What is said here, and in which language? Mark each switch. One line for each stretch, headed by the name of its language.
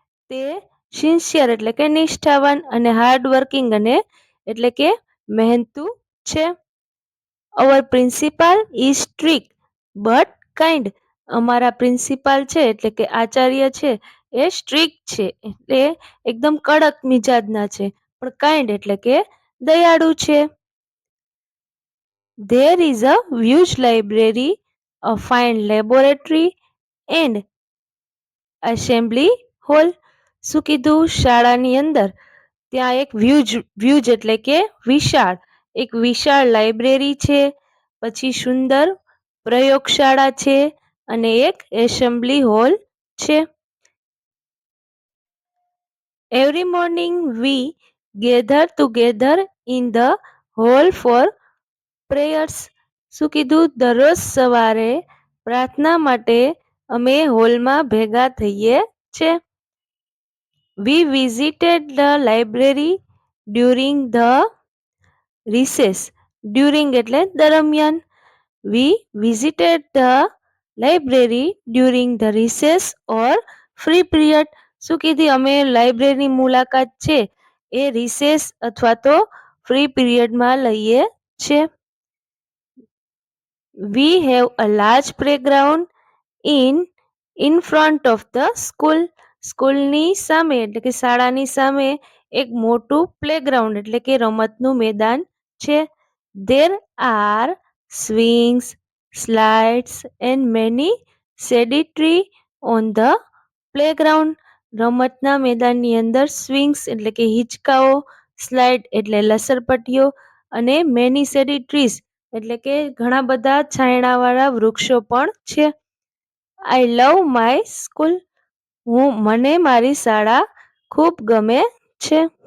Gujarati: તે સિન્સિયર એટલે કે નિષ્ઠાવાન અને હાર્ડ વર્કિંગ અને એટલે કે મહેનતુ છે.
English: Our principal is strict but kind.
Gujarati: અમારા પ્રિન્સિપાલ છે એટલે કે આચાર્ય છે એ સ્ટ્રિક્ટ છે એટલે એકદમ કડક મિજાજના છે, પણ કાઇન્ડ એટલે કે દયાળુ છે.
English: There is a huge library, a fine laboratory and assembly hall.
Gujarati: શું કીધું? શાળાની અંદર ત્યાં એક વ્યુજ એટલે કે વિશાળ, એક વિશાળ લાઇબ્રેરી છે, પછી સુંદર પ્રયોગશાળા છે અને એક એસેમ્બલી હોલ છે.
English: Every morning we gather together in the hall for prayers.
Gujarati: શું કીધું? દરરોજ સવારે પ્રાર્થના માટે અમે હોલમાં ભેગા થઈએ છે.
English: We visited the library during the recess.
Gujarati: During એટલે દરમિયાન.
English: We visited the library during the recess or free period.
Gujarati: શું કીધી? અમે લાઇબ્રેરીની મુલાકાત છે એ રિસેસ અથવા તો ફ્રી પીરિયડમાં લઈએ છે.
English: We have a large playground in front of the school.
Gujarati: સ્કૂલની સામે એટલે કે શાળાની સામે એક મોટું પ્લેગ્રાઉન્ડ એટલે કે રમતનું મેદાન છે.
English: There are swings, slides and many shady tree on the playground.
Gujarati: રમતના મેદાનની અંદર સ્વિંગ્સ એટલે કે હિંચકાઓ, સ્લાઇડ એટલે લસરપટ્ટીઓ અને
English: many shady trees
Gujarati: એટલે કે ઘણા બધા છાયણાવાળા વૃક્ષો પણ છે.
English: I love my school.
Gujarati: મને મારી શાળા ખૂબ ગમે છે.